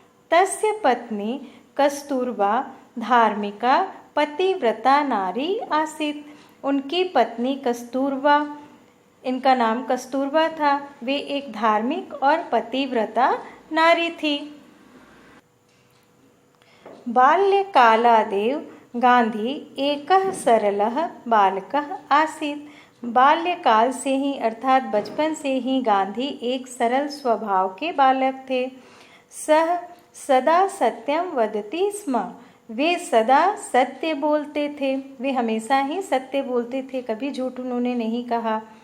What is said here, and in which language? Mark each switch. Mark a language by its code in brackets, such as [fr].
[sa] तस्य पत्नी कस्तूरबा धार्मिका पतिव्रता नारी आसीत्। [hi] उनकी पत्नी कस्तूरबा, इनका नाम कस्तूरबा था, वे एक धार्मिक और पतिव्रता नारी थी। [sa] बाल्यकालादेव गांधी एकः सरलः बालकः आसीत्। [hi] बाल्यकाल से ही अर्थात बचपन से ही गांधी एक सरल स्वभाव के बालक थे। [sa] सह सदा सत्यम वदति स्म, [hi] वे सदा सत्य बोलते थे। वे हमेशा ही सत्य बोलते थे, कभी झूठ उन्होंने नहीं कहा।